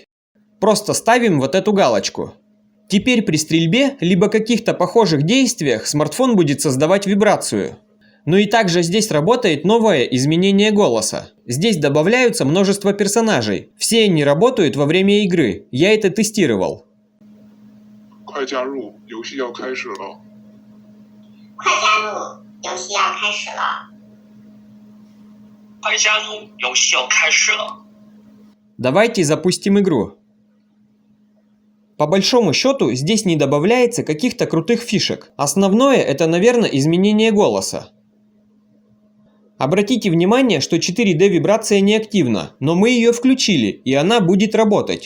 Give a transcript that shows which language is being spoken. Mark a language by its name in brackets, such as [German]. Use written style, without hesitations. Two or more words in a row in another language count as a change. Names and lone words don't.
[Russian] Просто ставим вот эту галочку. Теперь при стрельбе, либо каких-то похожих действиях смартфон будет создавать вибрацию. Ну и также здесь работает новое изменение голоса. Здесь добавляются множество персонажей. Все они работают во время игры. Я это тестировал. [Chinese] 快加入，游戏要开始了。快加入，游戏要开始了。快加入，游戏要开始了。 [Russian] Давайте запустим игру. По большому счету, здесь не добавляется каких-то крутых фишек. Основное это, наверное, изменение голоса. Обратите внимание, что 4D вибрация не активна, но мы ее включили, и она будет работать.